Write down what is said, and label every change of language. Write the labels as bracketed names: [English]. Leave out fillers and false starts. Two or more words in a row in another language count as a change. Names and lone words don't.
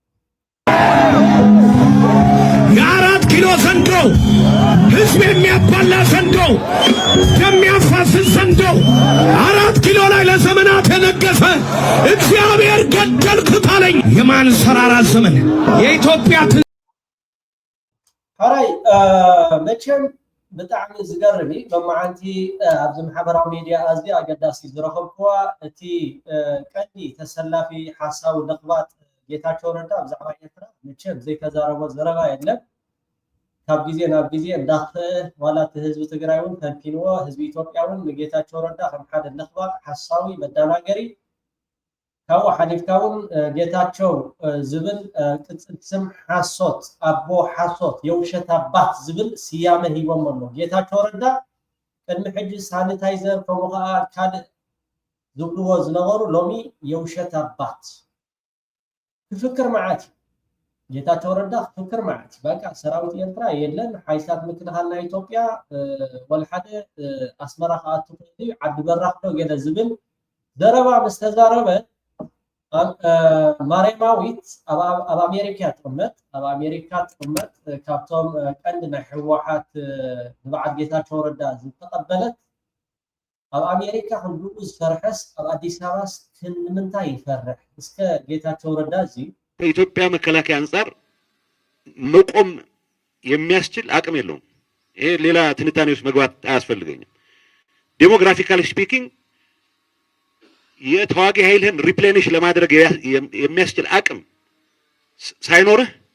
[Amharic] የ4 ኪሎ ዘንዶ ህዝብ የሚያባላ ዘንዶ የሚያፋስስ ዘንዶ 4 ኪሎ ላይ ለዘመናት የነገሰ እግዚአብሔር ገደልኩት አለኝ የማንሰራራት ዘመን የኢትዮጵያ [Tigrinya] ሀራይ መቼም በጣም ዝገርሚ በማዓንቲ ኣብዚ ማሕበራዊ ሚድያ ኣዝዲ ኣገዳሲ ዝረኸብኩዋ እቲ ቀንዲ ተሰላፊ ሓሳቡ ንቕባት ጌታቸው ረዳ ብዛዕባ ኤርትራ መቼም ዘይተዛረቦ ዘረባ የለም ካብ ጊዜ ናብ ጊዜ እንዳኸ ዋላት ህዝቢ ትግራይውን ተንቲንዎ ህዝቢ ኢትዮጵያውን ጌታቸው ረዳ ከም ሓደ ንኽባቅ ሓሳዊ መዳናገሪ ካብ ሓሊፍካውን ጌታቸው ዝብል ቅጽል ስም ሓሶት ኣቦ ሓሶት [Amharic] የውሸት አባት [Tigrinya] ዝብል ስያመ ሂቦም ኣሎ ጌታቸው ረዳ ቅድሚ ሕጂ ሳኒታይዘር ከምኡ ከዓ ካልእ ዝብልዎ ዝነበሩ ሎሚ [Amharic] የውሸት አባት [Tigrinya] ፍክር ማዓት ጌታቸው ረዳ ፍክር ማዓት በቃ ሰራዊት ኤርትራ የለን ሓይሳት ምክልኻልና ኢትዮጵያ ወልሓደ ኣስመራ ከኣቱ ክእሊ ዓዲ በራኽ ዶ ገለ ዝብል ዘረባ ምስ ተዛረበ ማርያማዊት ኣብ ኣሜሪካ ትቕመጥ ካብቶም ቀንዲ ናይ ሕወሓት ንበዓል ጌታቸው ረዳ ዝተቐበለት ኣብ አሜሪካ ሁሉ ዝፈርሐስ ኣብ አዲስ አበባስ ንምንታይ ይፈርሕ እስከ ጌታቸው ረዳ እዚ [Amharic] ከኢትዮጵያ መከላከያ አንፃር መቆም የሚያስችል አቅም የለውም ይሄ ሌላ ትንታኔ ውስጥ መግባት አያስፈልገኝም [English] demographically speaking [Amharic] የተዋጊ ኃይልን ሪፕሌኒሽ ለማድረግ የሚያስችል አቅም ሳይኖርህ